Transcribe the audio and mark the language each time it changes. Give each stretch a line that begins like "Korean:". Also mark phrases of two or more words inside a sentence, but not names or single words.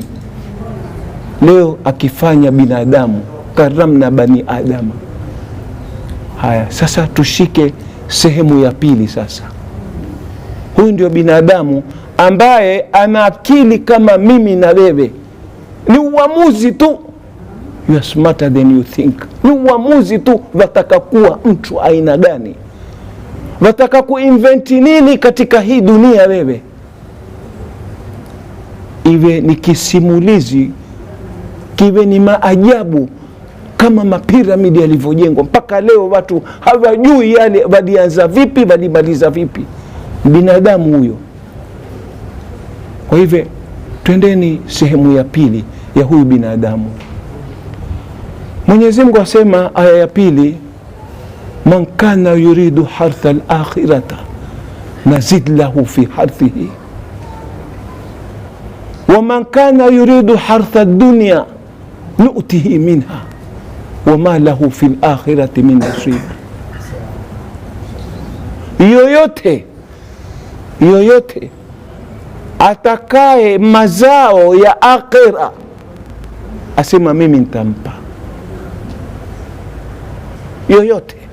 Swahili: Leo akifanya binadamu,
Arabic: كرمنا بني آدم.
Swahili: Haya, sasa tushike sehemu ya pili sasa. Huyu ndio binadamu ambaye ana akili kama mimi na wewe. Ni uamuzi tu.
English: You are smarter than you think.
Swahili: Ni uamuzi tu, wataka kuwa mtu aina gani, wataka kuinventi nini katika hii dunia wewe. Iwe ni kisimulizi, kiwe ni maajabu kama mapiramidi yalivyojengwa mpaka leo watu hawajui yale walianza vipi, walimaliza vipi. Binadamu huyo. Kwa hivyo twendeni sehemu ya pili ya huyu binadamu. Mwenyezi Mungu asema aya ya pili,
Arabic: من كان يريد حرث الآخرة نزد له في حرثه ومن كان يريد حرث الدنيا نؤته منها وما له في الآخرة من نصيب.
Swahili: Yoyote atakaye mazao ya akhira, asema mimi nitampa. Yoyote.